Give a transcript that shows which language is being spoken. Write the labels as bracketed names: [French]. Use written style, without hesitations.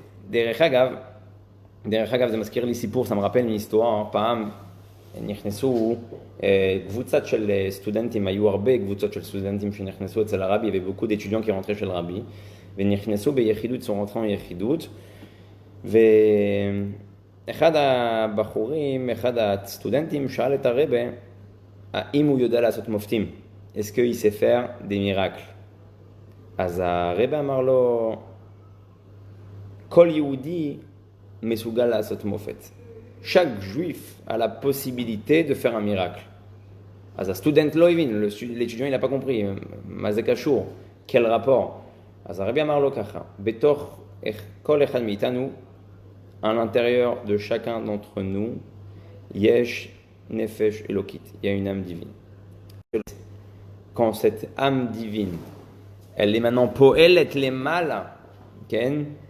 [Hebrew] דרך אגב, זה מזכיר לי סיפור, [French] ça me rappelle une histoire, [Hebrew] פעם נכנסו קבוצת של סטודנטים, היו הרבה קבוצות של סטודנטים שנכנסו אצל הרבי, וב [French] beaucoup d'étudiants qui rentraient chez le rabbi, [Hebrew] ונכנסו ביחידות, [French] sont rentrés en [Hebrew] יחידות, ואחד הבחורים, אחד הסטודנטים, שאל את הרבי, האם הוא יודע לעשות מופתים? [French] Est-ce qu'il sait faire des miracles? [Hebrew] אז הרבי אמר לו, כל יהודי מסוגל לעשות מופת. [French] Chaque juif a la possibilité de faire un miracle. [Hebrew] אז הסטודנט לא הבין, [French] l'étudiant il n'a pas compris, [Hebrew] מה זה קשור? [French] quel rapport? [Hebrew] אז הרבי אמר לו ככה, בתוך כל אחד מאיתנו, [French] à l'intérieur de chacun d'entre nous, [Hebrew] יש נפש אלוקית, [French] il y a une âme divine. Quand cette âme divine, elle est maintenant [Hebrew] פועלת למעלה, כן?